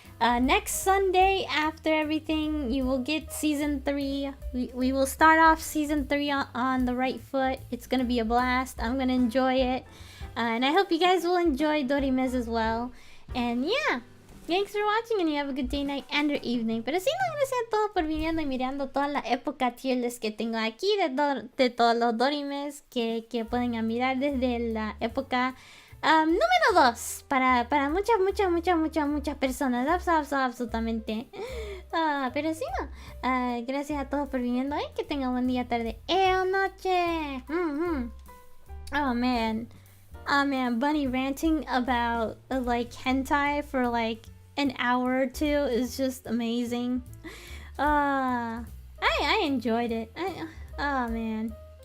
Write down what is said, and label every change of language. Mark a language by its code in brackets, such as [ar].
[en] Next Sunday, after everything, you will get season 3. We will start off season 3 on the right foot. It's gonna be a blast. I'm gonna enjoy it. And I hope you guys will enjoy Dorimes as well. And yeah, thanks for watching, and you have a good day, night, and or evening. [es] Pero sí, no, gracias a todos por viniendo y mirando toda la época tier list que tengo aquí de todos los Dorimes que pueden mirar desde la época número 2 para muchas personas. Absolutamente. Pero sí, no. Gracias a todos por viniendo. Que tengan buen día, tarde o noche. [en] Oh man, Bunny ranting about like hentai for like an hour or two is just amazing. I enjoyed it. Oh man.